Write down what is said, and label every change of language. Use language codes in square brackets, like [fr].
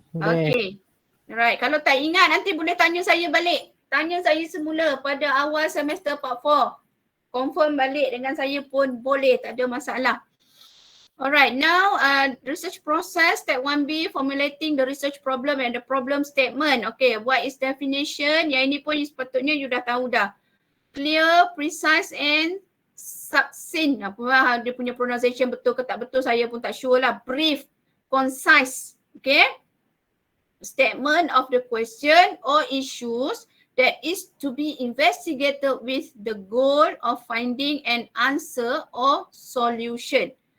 [ms] Okay. Alright. Kalau tak ingat nanti boleh tanya saya balik. Tanya saya semula pada awal semester part 4. Confirm balik dengan saya pun boleh, tak ada masalah. [en] Alright, now research process, step 1B, formulating the research problem and the problem statement. Okay, what is definition? [ms] Yang ini pun sepatutnya you dah tahu dah. [en] Clear, precise and succinct. [ms] Apa dia punya pronunciation betul ke tak betul saya pun tak sure lah. [en] Brief, concise. Okay. Statement of the question or issues that is to be investigated with the goal of finding an answer or solution.